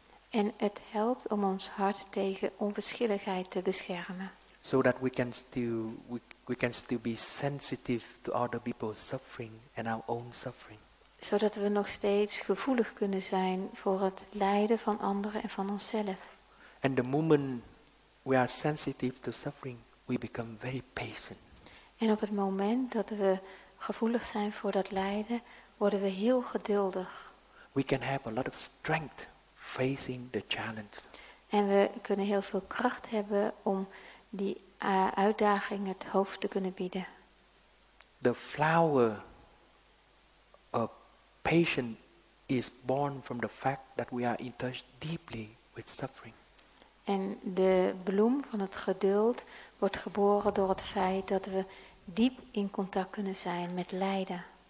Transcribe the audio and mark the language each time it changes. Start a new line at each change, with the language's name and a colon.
Dutch: En het helpt om ons hart tegen onverschilligheid te beschermen.
English: So that we can still be sensitive to other people's suffering and our own suffering.
Dutch: Zodat we nog steeds gevoelig kunnen zijn voor het lijden van anderen en van onszelf.
English: And the moment we are sensitive to suffering, we become very patient.
Dutch: En op het moment dat we gevoelig zijn voor dat lijden, worden we heel geduldig.
English: We can have a lot of strength facing the challenge.
Dutch: En we kunnen heel veel kracht hebben om die uitdaging het hoofd te kunnen bieden.
English: The flower of patience is born from the fact that we are in touch deeply with suffering.
Dutch: En de bloem van het geduld wordt geboren door het feit dat we diep in contact kunnen zijn met lijden.